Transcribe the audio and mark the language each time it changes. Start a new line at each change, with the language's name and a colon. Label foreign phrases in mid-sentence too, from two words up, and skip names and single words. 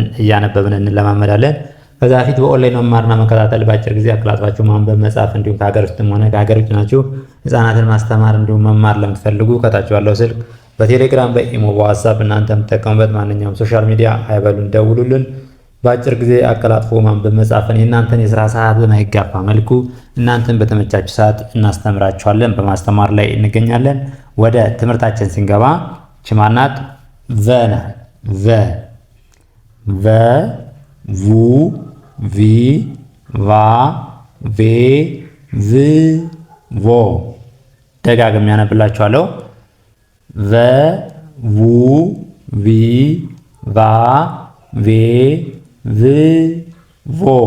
Amharic: እያነበብን እንለማመዳለን። ከዛ በፊት በኦንላይን መማርና መከታተል በአጭር ጊዜ አቀላጥፋችሁ ማንበብ መጻፍ እንዲሁም ከሀገር ውስጥም ሆነ ከሀገር ውጭ ናችሁ ህፃናትን ማስተማር እንዲሁም መማር ለምትፈልጉ ከታች ባለው ስልክ በቴሌግራም፣ በኢሞ፣ በዋትስአፕ እናንተ የምትጠቀሙበት ማንኛውም
English: social media
Amharic: አይበሉን፣ ደውሉልን። በአጭር ጊዜ አቀላጥፎ ማንበብ መጻፍን የእናንተን የስራ ሰዓት በማይጋፋ መልኩ እናንተን በተመቻችሁ ሰዓት እናስተምራችኋለን። በማስተማር ላይ እንገኛለን። ወደ ትምህርታችን ስንገባ ችማናት ቨና ቨ ቡ ቪ ቫ ቬ ቭ ቮ ደጋግሜ ያነብላችኋለሁ። ቨ ቡ ቪ ቫ ቬ ቭ ቮ